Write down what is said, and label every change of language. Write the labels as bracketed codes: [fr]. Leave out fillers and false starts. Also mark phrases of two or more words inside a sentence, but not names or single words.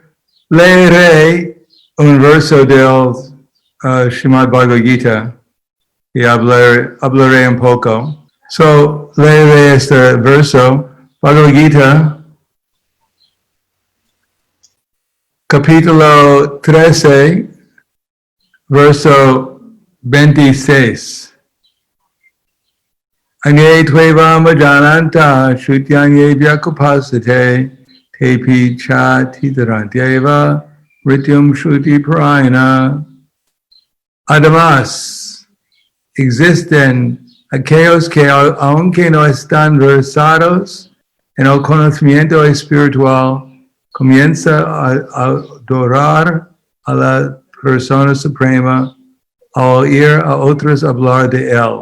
[es] Leeré un verso del Srimad Bhagavad-Gitā y hablaré un poco. So, leeré este verso, Bhagavad-Gitā, capítulo 13, verso 26. [sa] Anye tveva majananta shutyanye vyakupasate tepi cha tidarantyeva rityum shuti parayana. [es] Además, existen aquellos que aunque no están versados en el conocimiento espiritual, comienza a adorar a la persona suprema al oír a otros hablar de él.